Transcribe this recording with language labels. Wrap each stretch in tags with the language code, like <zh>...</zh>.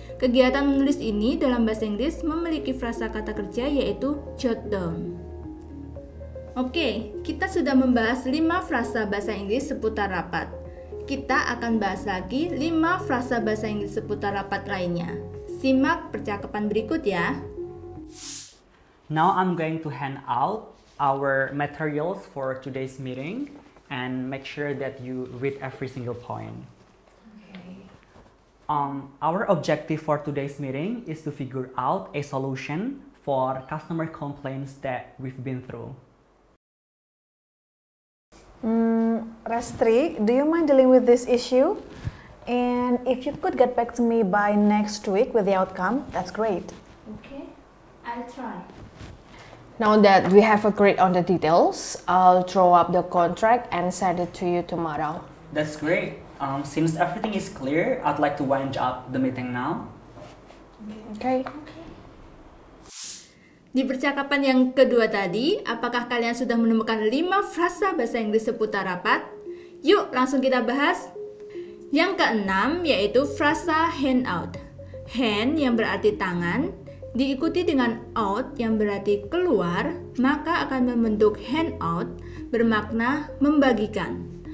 <id>Kegiatan menulis ini dalam bahasa Inggris memiliki frasa kata kerja yaitu jot down. Oke, kita sudah membahas 5 frasa bahasa Inggris seputar rapat. Kita akan bahas lagi 5 frasa bahasa Inggris seputar rapat lainnya. Simak percakapan berikut ya.</id> <en>Now I'm going to hand out our materials for today's meeting and make sure that you read every single point. Okay. Our objective for today's meeting is to figure out a solution for customer complaints that we've been through. Restri, do you mind dealing with this issue? And if you could get back to me by next week with the outcome, that's great. Okay, I'll try. Now that we have agreed on the details, I'll draw up the contract and send it to you tomorrow. That's great. Since everything is clear, I'd like to wind up the meeting now. Okay.</en> <id>Di percakapan yang kedua tadi, apakah kalian sudah menemukan 5 frasa bahasa Inggris seputar rapat? Yuk langsung kita bahas. Yang keenam yaitu frasa hand out. Hand yang berarti tangan, diikuti dengan out yang berarti keluar, maka akan membentuk hand out bermakna membagikan.</id>